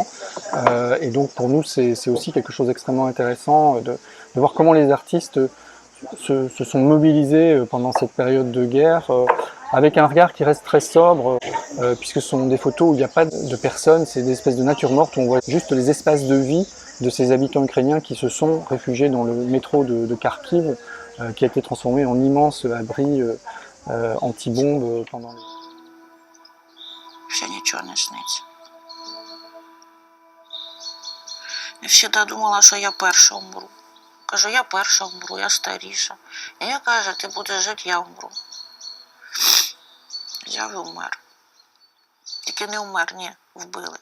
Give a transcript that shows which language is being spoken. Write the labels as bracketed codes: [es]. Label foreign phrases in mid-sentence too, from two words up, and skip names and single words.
[fr] Et donc pour nous, c'est aussi quelque chose d'extrêmement intéressant de voir comment les artistes se sont mobilisés pendant cette période de guerre avec un regard qui reste très sobre, puisque ce sont des photos où il n'y a pas de personnes, c'est des espèces de nature morte où on voit juste les espaces de vie de ces habitants ukrainiens qui se sont réfugiés dans le métro de Kharkiv, qui a été transformé en immense abri anti-bombe pendant les... [uk] Ще нічого не сниться. Я завжди думала, що я перша умру. Кажу, я перша умру, я старіша. І я каже, ти будеш жити, я умру. Взяв і умер. Тільки не умер, ні, вбили.